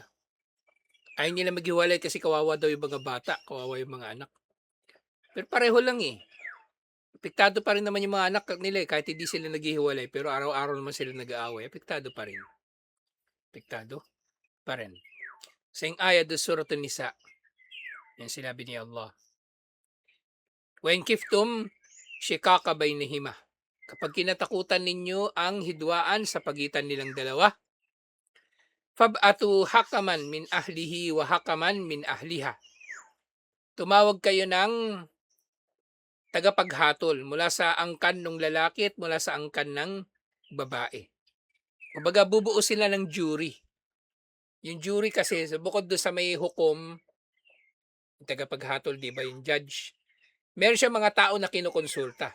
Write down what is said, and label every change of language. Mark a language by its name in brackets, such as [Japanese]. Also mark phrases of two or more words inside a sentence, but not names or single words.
[Filipino] Ayaw nila maghiwalay kasi kawawa daw yung mga bata, kawawa yung mga anak. Pero pareho lang eh. Apektado pa rin naman yung mga anak nila eh, kahit hindi sila naghihiwalay, pero araw-araw naman sila nag-aaway, apektado pa rin. Apektado pa rin. Sa yung ayat do Surat An-Nisa, yan sinabi ni Allah. [Arabic] وإن خفتم شقاق بينهما. [Filipino] Kapag kinatakutan ninyo ang hidwaan sa pagitan nilang dalawa, [Arabic] فابعثوا حكما من أهله وحكما من أهلها. [Filipino] Tumawag kayo ng tagapaghatol mula sa angkan ng lalaki at mula sa angkan ng babae. Kumbaga bubuo sila ng jury. Yung jury kasi bukod doon sa may hukom, yung tagapaghatol, di ba, yung judge, meron siya mga tao na kinukonsulta.